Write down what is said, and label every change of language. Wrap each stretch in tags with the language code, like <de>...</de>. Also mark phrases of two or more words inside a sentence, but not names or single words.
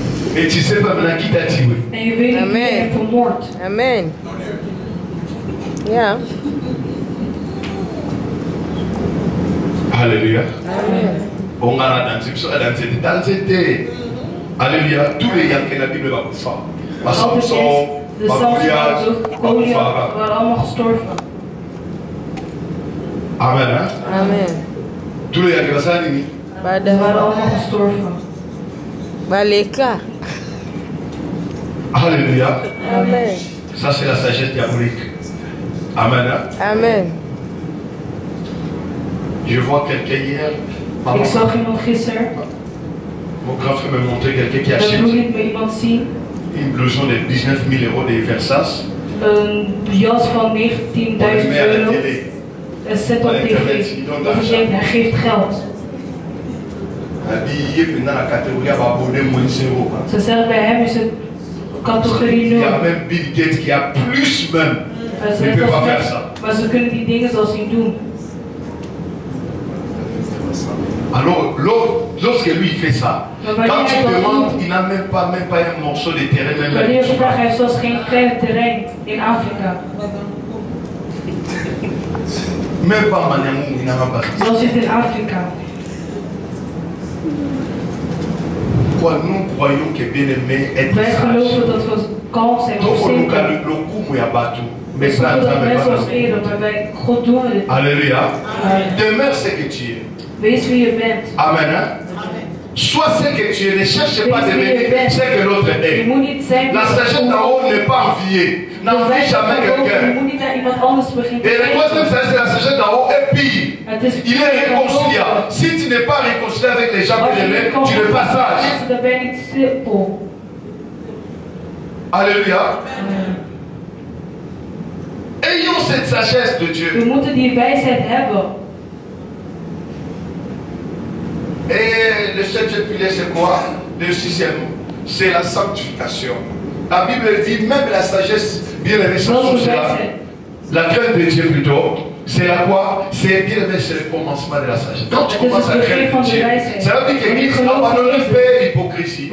<fr>Et tu sais pas maintenant qui t'a tué.</fr> <nl>En je weet niet wie je hebt vermoord. Amen. Ja.</nl> <fr>Alléluia. Amen. On a dansé. Alléluia. Tous les gens qui ont la Bible va vous faire.</fr> <nl>Maar Samson, de Goliath waren allemaal gestorven.</nl> <fr>Amen. Hein? Amen. Tous les gens qui ont nini?</fr> <nl>Ze waren allemaal gestorven.</nl> <ln>Baleka.</ln> <fr>Alléluia. Amen. Ça c'est la sagesse diabolique. Amen. Hein? Amen. Je vois quelqu'un hier.</fr> <nl>Ik zag iemand gisteren.</nl> <fr>Mon grand frère me montrait quelqu'un qui</fr> <nl>Dat</nl> <fr>achète</fr> <nl>wil ik met iemand zien.</nl> <fr>une blouson de 19 000 € de Versace.</fr> <nl>Een jas van 19.000 euro. En zet op tv. Dat je denkt, hij geeft geld. Ze zeggen bij hem is het categorie 0.</nl> <fr>Il y a même Bill Gates qui a plus même. Il ne peut pas faire ça.</fr> <nl>Maar ze kunnen die dingen zoals hij doen.</nl> <fr>Alors, lorsque lui fait ça, quand tu demandes, il n'a même pas un morceau de terrain.</fr> <nl>Wanneer je vraagt, hij heeft zelfs geen klein terrein in Afrika.</nl> <fr>Même pas Maniamou, il n'a pas ça.</fr> <nl>Zelfs in Afrika.</nl> <fr>Quoi, nous croyons que bien aimé est</fr> <nl>Wij geloven dat we kalm zijn of zeker. We zoeken dat mensen ons eren, maar bij God doen we dit.</nl> <fr>Alléluia. Demeure ce que tu es.</fr> <nl>Wees wie je bent.</nl> <fr>Amen. Hein? Sois ce que tu es. Ne cherche pas de devenir ce que l'autre est. La sagesse d'en haut n'est pas enviée. N'envie jamais quelqu'un. Et la troisième sagesse, c'est la sagesse d'en haut est pire. Il est réconciliant. Si tu n'es pas réconcilié avec les gens que tu aimes, tu n'es pas sage. Alléluia. Ayons cette sagesse de Dieu.</fr> <nl>We moeten die wijsheid hebben.</nl> <fr>Et le septième pilier, c'est quoi? Le sixième, c'est la sanctification. La Bible dit, même la sagesse, bien aimé, la crainte de Dieu plutôt, c'est la quoi? C'est bien aimé, c'est le commencement de la sagesse. Quand tu commences à craindre Dieu, ça veut dire que l'Église abandonne l'hypocrisie.</fr>